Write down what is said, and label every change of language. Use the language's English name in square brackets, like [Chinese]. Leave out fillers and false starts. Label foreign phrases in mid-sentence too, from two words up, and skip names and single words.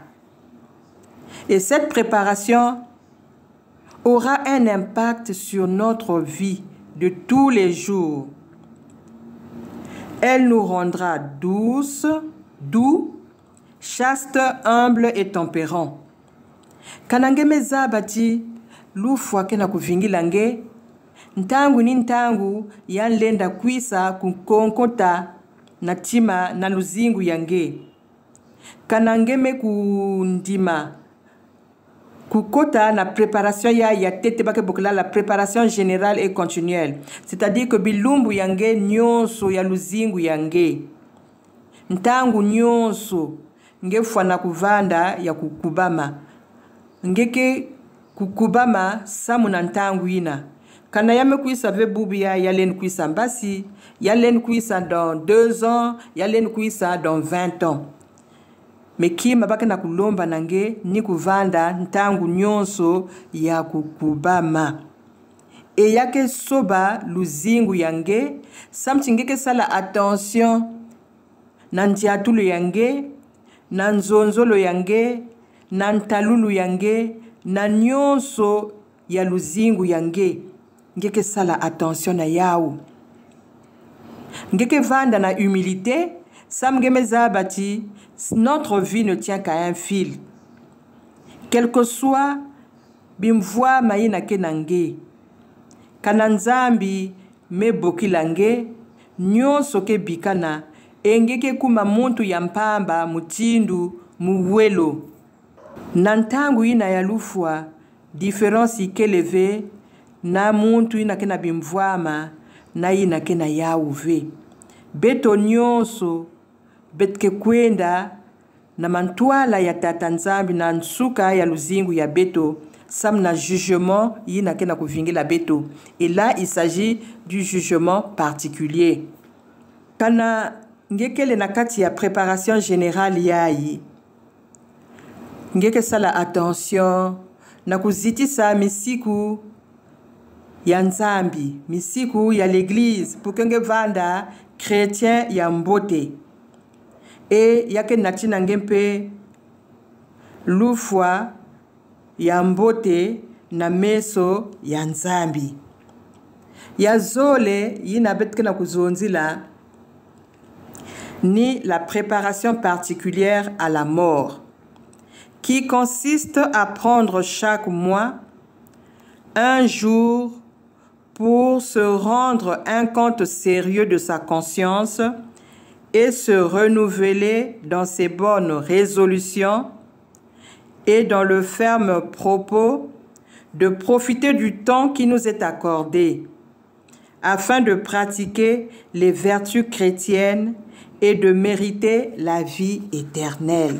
[French] Et cette préparation aura un impact sur notre vie de tous les jours. Elle nous rendra douces, doux, chastes, humbles et tempérants. [Kituba (Democratic Republic of Congo)] Kanange mezabati lufwa kena kuvingilange ntangu ni ntangu yanlenda kwisa kunkonkota na tima na luzingu yange. Kanangeme kundima kukota na préparation ya tete bake bokela [French] la préparation générale et continuelle. C'est-à-dire que [Kituba (Democratic Republic of Congo)] bilumbu yange nyonso ya luzingu yange. Ntangu nyonso ngefwa na kuvanda ya kukubama. Ngeke kukubama samu na ntangu ina. Kana yame kuisa vebubi ya yalen kuisa mbasi, yalen kuisa [French] dans 2 ans, [Kituba (Democratic Republic of Congo)] yalen kuisa [French] dans 20 ans. [Kituba (Democratic Republic of Congo)] Mais kima baka na kulomba nange ni kuvanda ntangu nyonso ya kukubama. E yake soba luzingu yange, samtingeke sala attention na ntiatulu yange, na nzonzolo yange, na ntalulu yange, na nyonso ya luzingu yange. Ngeke sala attention na yao. Ngeke vanda na humilité, samgemeza bati, [French] notre vie ne tient qu'à un fil. Quel que soit [Kituba (Democratic Republic of Congo)] bimvwa maina kenange, kananzambi me bokilange, nyonso ke bikana, engeke kuma muntu yampamba mutindu muwelo. Nantangu ina ya lufwa, différence ikeleve, na muntu ina kena bimvwama, na ina kena yauve. Beto nyonso, betke kwenda, na mantuala ya tatanzambi na nsuka ya luzingu ya beto, sam na jugement ina kena kuvingila beto. [French] Et là, il s'agit du jugement particulier. [Kituba (Democratic Republic of Congo)] Kana ngekele na kati ya [French] préparation générale [Kituba (Democratic Republic of Congo)] yayi, ngeke sala attention na kuzitisa misiku ya nzambi, misiku ya l'église, [French] pour que [Kituba (Democratic Republic of Congo)] nge vanda chrétien ya mbote. Et yake natina ngempe lufwa ya mbote na meso ya nzambi. Ya zole yina betke na kuzonzila ni [French] la préparation particulière à la mort, qui consiste à prendre chaque mois un jour pour se rendre un compte sérieux de sa conscience et se renouveler dans ses bonnes résolutions et dans le ferme propos de profiter du temps qui nous est accordé afin de pratiquer les vertus chrétiennes et de mériter la vie éternelle.